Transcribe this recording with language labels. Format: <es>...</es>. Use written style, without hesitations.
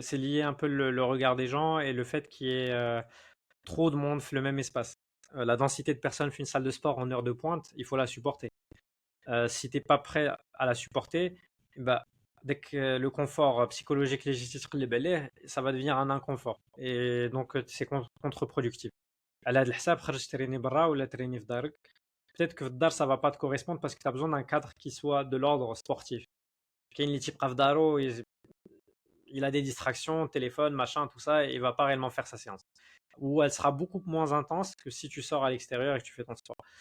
<fr>c'est lié un peu le regard des gens et le fait qu'il y ait trop de monde fait le même espace. La densité de personnes fait une salle de sport en heure de pointe, il faut la supporter. Si tu n'es pas prêt à la supporter, bah, dès que le confort psychologique légitime les bel ça va devenir un inconfort. Et donc, c'est contre-productif.</fr> <ar>على هاد الحساب خرج تريني برا ولا تريني في دارك.</ar> <fr>Peut-être que</fr> <ar>في الدار</ar> <fr>ça va pas te correspondre parce que tu as besoin d'un cadre qui soit de l'ordre sportif.</fr> <ar>كاين اللي تيبقى في دارو</ar> <fr>il a des distractions, téléphone, machin, tout ça, et il va pas réellement faire sa séance. Ou elle sera beaucoup moins intense que si tu sors à l'extérieur et que tu fais ton sport.</fr>